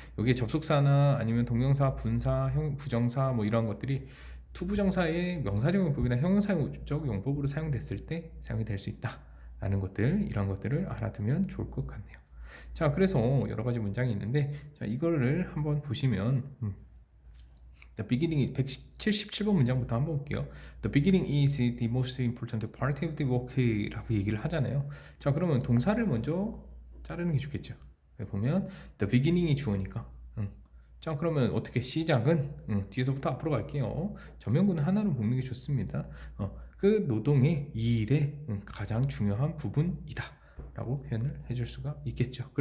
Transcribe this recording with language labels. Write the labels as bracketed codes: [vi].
[ko] 여기에 접속사나 아니면 동명사, 분사, 부정사 뭐 이런 것들이 투부정사의 명사적 용법이나 형용사적 용법으로 사용됐을 때 사용이 될 수 있다라는 것들, 이런 것들을 알아두면 좋을 것 같네요. 자, 그래서 여러 가지 문장이 있는데, 자, 이거를 한번 보시면 The beginning, 177번 문장부터 한번 볼게요. [en] The beginning is the most important part of the work [ko] 라고 얘기를 하잖아요. 자, 그러면 동사를 먼저 자르는 게 좋겠죠. 보면 the beginning이 주어니까. 자, 그러면 어떻게 시작은 뒤에서부터 앞으로 갈게요. 전면구는 하나로 묶는 게 좋습니다. 그 노동의 이 일의 가장 중요한 부분이다 라고 표현을 해줄 수가 있겠죠.